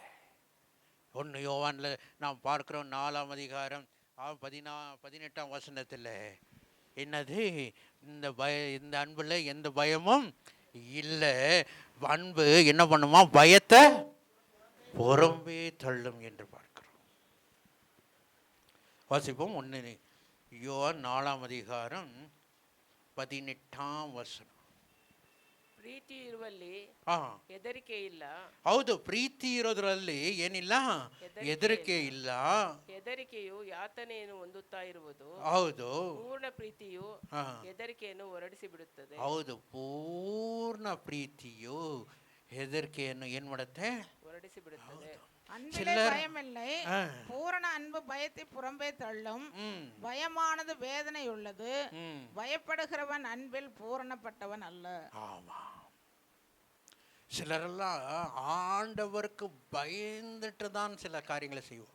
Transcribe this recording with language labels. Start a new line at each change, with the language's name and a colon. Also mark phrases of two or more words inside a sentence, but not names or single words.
Tamil: 1 யோவானில் நாம் பார்க்குறோம் 4ஆம் அதிகாரம் 18ஆம் வசனத்தில் என்னது, இந்த அன்பில் எந்த பயமும் இல்லை. அன்பு என்ன பண்ணுமா, பயத்தை புறம்பே தள்ளும் என்று பார்க்கிறோம். வாசிப்போம். 1 யோவான் 4ஆம் அதிகாரம் 18ஆம் ವಚನ.
Kannada: ಪ್ರೀತಿ ಇರುವಲ್ಲಿ ಹಾಂ, ಹೆದರಿಕೆ ಇಲ್ಲ. ಹೌದು, ಪ್ರೀತಿ ಇರೋದ್ರಲ್ಲಿ ಏನಿಲ್ಲ, ಹೆದರಿಕೆ ಇಲ್ಲ. ಹೆದರಿಕೆಯು ಯಾತನೆಯನ್ನು ಹೊಂದುತ್ತಾ ಇರುವುದು. ಹೌದು, ಪೂರ್ಣ ಪ್ರೀತಿಯು ಹಾ, ಹೆದರಿಕೆಯನ್ನು ಹೊರಡಿಸಿ ಬಿಡುತ್ತದೆ. ಹೌದು, ಪೂರ್ಣ ಪ್ರೀತಿಯು ಹೆದರಿಕೆಯನ್ನು ಏನು ಮಾಡುತ್ತೆ, ಹೊರಡಿಸಿ ಬಿಡುತ್ತದೆ.
Tamil: அன்பிலே பயமில்லை, பூரண அன்பு பயத்தை புறம்பே தள்ளும். பயமானது வேதனை உள்ளது, பயப்படுகிறவன் அன்பில் பூரணப்பட்டவன் அல்ல. ஆமா, சிலரெல்லாம் ஆண்டவருக்கு பயந்துட்டு தான் சில காரியங்களை செய்வோம்.